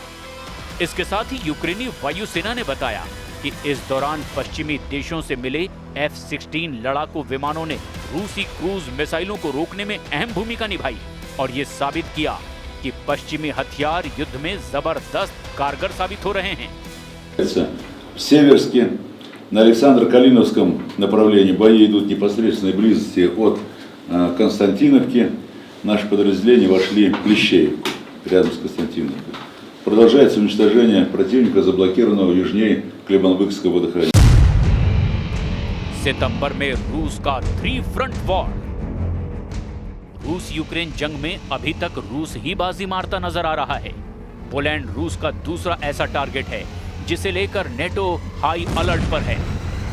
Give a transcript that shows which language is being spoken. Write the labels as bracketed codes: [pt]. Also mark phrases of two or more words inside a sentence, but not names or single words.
[hi] इसके साथ ही यूक्रेनी वायुसेना ने बताया कि इस दौरान पश्चिमी देशों से मिले F-16 लड़ाकू विमानों ने रूसी क्रूज मिसाइलों को रोकने में अहम भूमिका निभाई और ये साबित किया कि पश्चिमी हथियार युद्ध में जबरदस्त कारगर साबित हो रहे हैं। [ru] В Северске, на Александро-Калиновском направлении бои идут в непосредственной близости от Константиновки. Наши подразделения вошли в Плещеевку, рядом с Константиновкой. Продолжается уничтожение противника, заблокированного южнее Клебанбыкского водохранилища. [hi] सितंबर में रूस का 3 [en] front war. [hi] रूस यूक्रेन जंग में अभी तक रूस ही बाजी मारता नजर आ रहा है। पोलैंड रूस का दूसरा ऐसा टारगेट है जिसे लेकर नेटो [en] high alert [hi] पर है।